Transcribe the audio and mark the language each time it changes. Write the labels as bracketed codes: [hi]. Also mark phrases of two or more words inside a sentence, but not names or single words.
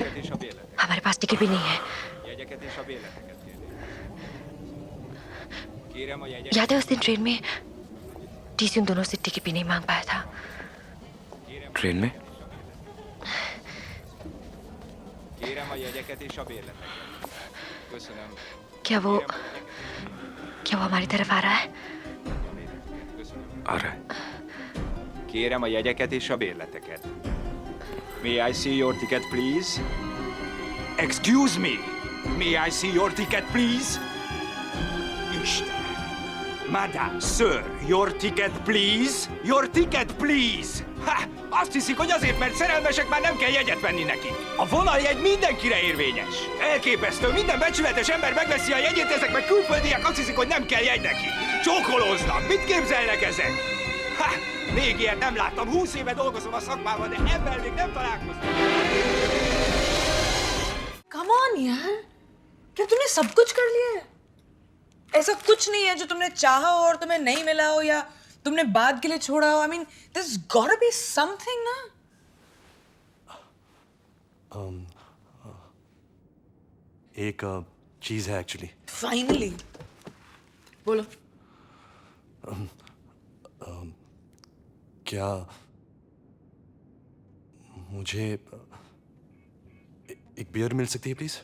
[hi] हमारे पास टिकट भी नहीं है। याद है उस दिन ट्रेन में टीसी उन दोनों से टिकट भी नहीं मांग पाया था। ट्रेन में? क्या वो हमारी तरफ आ रहा है? आ रहा है। [hu] Kérem a jegyeket és a bérleteket. [en] May I see your ticket, please? Excuse me! May I see your ticket, please? [hu] Isten! [en] Madame, sir, your ticket, please? Your ticket, please! Ha! [hu] Azt hiszik, hogy azért, mert szerelmesek, már nem kell jegyet venni nekik. A vonaljegy mindenkire érvényes. Elképesztő, minden becsületes ember megveszi a jegyét, ezek meg külföldiek azt hiszik, hogy nem kell jegy nekik. Csókolóznak, mit képzelnek ezek? Ha! Még ilyet nem láttam, 20 éve dolgozom a szakmában, de ebben még nem találkoztam. [en] Come on [hi] यार, क्या तुमने सब कुछ कर लिया है? ऐसा कुछ नहीं है जो तुमने चाहा हो और तुम्हें नहीं मिला हो या तुमने बाद के लिए छोड़ा हो. [en] I mean, there's gotta be something ना? [hi] एक चीज है एक्चुअली. Finally, बोलो. क्या मुझे एक बियर मिल सकती है प्लीज?